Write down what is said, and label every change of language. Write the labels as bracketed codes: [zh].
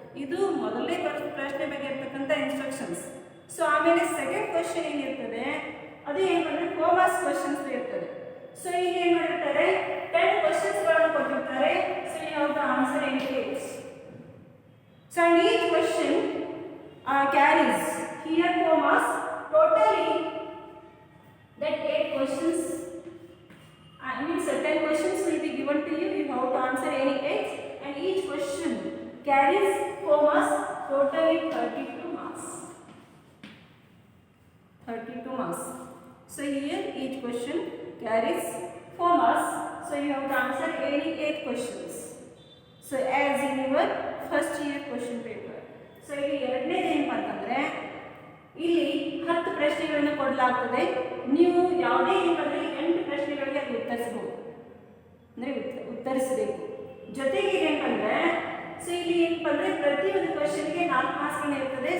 [kn] ಇದು ಮೊದಲನೇ ಪ್ರಶ್ನೆ ಬಗ್ಗೆ ಇರ್ತಕ್ಕಂಥ ಇನ್ಸ್ಟ್ರಕ್ಷನ್ಸ್. ಸೊ ಆಮೇಲೆ ಸೆಕೆಂಡ್ ಕ್ವಶನ್ ಏನಿರ್ತದೆ ಅದು ಏನಂದರೆ 4 ಮಾರ್ಕ್ಸ್ ಕ್ವಶನ್ಸ್ ಇರ್ತದೆ. ಸೊ ಈಗ ಏನು ಮಾಡಿರ್ತಾರೆ 10 ಕ್ವಶನ್ಸ್ಗಳನ್ನು ಕೊಟ್ಟಿರ್ತಾರೆ. [en] So you have to answer in case. So and each question carries here 4 marks. Totally that 8 questions, I mean 10 questions will be given to you. You have to answer any 8 and each question carries 4 marks. Totally 32 marks. 32 marks. So here each question carries 4 marks. So you have to answer any 8 questions. So as in your first year question paper. [kn] So ಇಲ್ಲಿ ಎರಡನೇದು ಏನಪ್ಪ ಅಂತಂದರೆ ಇಲ್ಲಿ 10 ಪ್ರಶ್ನೆಗಳನ್ನು ಕೊಡಲಾಗ್ತದೆ. ನೀವು ಯಾವುದೇ ಏನಂದರೆ 8 ಪ್ರಶ್ನೆಗಳಿಗೆ ಅದು ಉತ್ತರಿಸಬಹುದು, ಅಂದರೆ ಉತ್ತರಿಸಬೇಕು. ಜೊತೆಗೆ ಏನಂದರೆ ಸೊ ಇಲ್ಲಿ ಏನಪ್ಪ ಅಂದರೆ ಪ್ರತಿಯೊಂದು ಕ್ವಶನ್ಗೆ 4 ಮಾರ್ಕ್ಸ್ಗಳು ಇರ್ತದೆ.